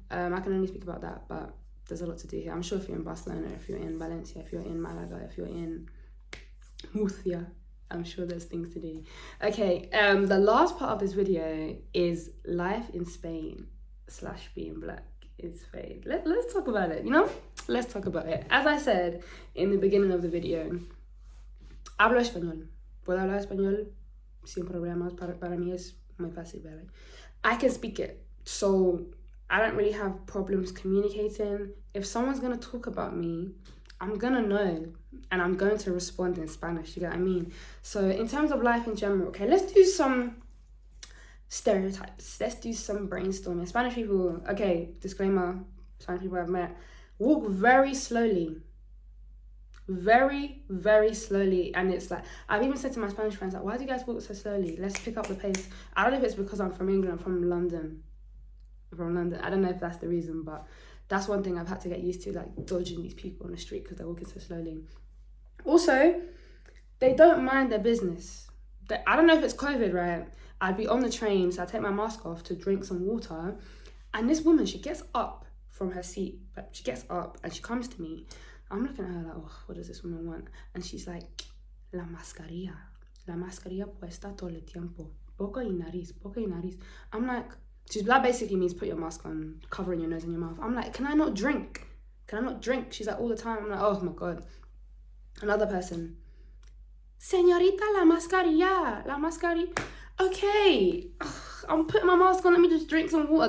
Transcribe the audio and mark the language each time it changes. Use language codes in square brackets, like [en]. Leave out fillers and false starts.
[en] I can only speak about that, but there's a lot to do here. I'm sure if you're in Barcelona, if you're in Valencia, if you're in Malaga, if you're in Murcia, I'm sure there's things to do. Okay, the last part of this video is life in Spain / being black in Spain. Let's talk about it, Let's talk about it. As I said in the beginning of the video, [es] hablo español. Puedo hablar español sin problemas. Para mí es muy fácil, ¿vale? [en] I can speak it, so I don't really have problems communicating. If someone's gonna talk about me, I'm gonna know, and I'm going to respond in Spanish, you get what I mean? So in terms of life in general, okay, let's do some stereotypes. Let's do some brainstorming. Spanish people, okay, disclaimer, Spanish people I've met, walk very slowly. Very, very slowly. And it's like, I've even said to my Spanish friends, like, why do you guys walk so slowly? Let's pick up the pace. I don't know if it's because I'm from England, I'm from London. I don't know if that's the reason, but that's one thing I've had to get used to, like dodging these people on the street because they're walking so slowly. Also, they don't mind their business. I don't know if it's COVID, right? I'd be on the train, so I take my mask off to drink some water, and this woman, she gets up from her seat, but she gets up and she comes to me. I'm looking at her like, oh, what does this woman want? And she's like, [es] la mascarilla puesta todo el tiempo, boca y nariz. [en] I'm like, that basically means put your mask on, covering your nose and your mouth. I'm like, can I not drink? She's like, all the time. I'm like, oh my God. Another person, [es] señorita, la mascarilla. [en] Okay, I'm putting my mask on, let me just drink some water.